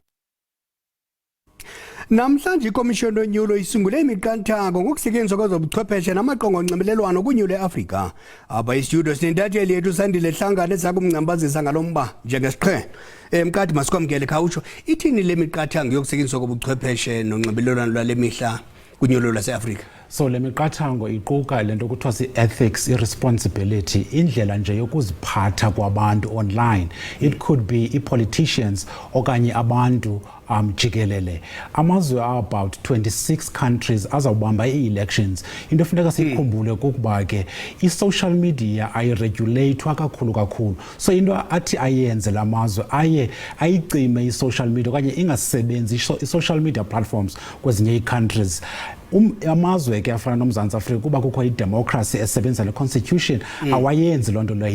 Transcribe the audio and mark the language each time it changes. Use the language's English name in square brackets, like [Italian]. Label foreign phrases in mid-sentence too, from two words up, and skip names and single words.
[Xhosa] Namhlanje ikomishoni yonyulo isungule imiqathango ngokusetyenziswa kwezobuchwepheshe namaqonga onxibelelwano kunyulo eAfrika. Apha istudio sinentatheli yethu Sandile Hlangane ezakumngcambazisa ngalomba njengesiqhelo. Mkadi masikwamkele khawutsho ithini le miqathango yokusetyenziswa kobuchwepheshe nonxibelelwano lwale mihla kunyulo lwaseAfrika? So le miqathango iquka lento kuthiwa [English] si-ethics, i-responsibility, [Xhosa] indlela nje yokuziphatha kwabantu online. [English] It could be i-politicians [Xhosa] okanye abantu jikelele. Amazwe [English] about 26 countries [Xhosa] azawubamba ii-elections. Into efuneka sikhumbule kukuba ke [English] i-social media [Xhosa] ayiregulathwa kakhulu. So into athi ayenze la mazwe ayicime [English] i-social media [Xhosa] okanye ingasebenzi [English] i-social media platforms [Xhosa] kwezinye ii-countries. Amazwe ke afana noMzantsi Afrika kuba kukho idemocracy esebenzisa le constitution awayenzi loo nto leyo.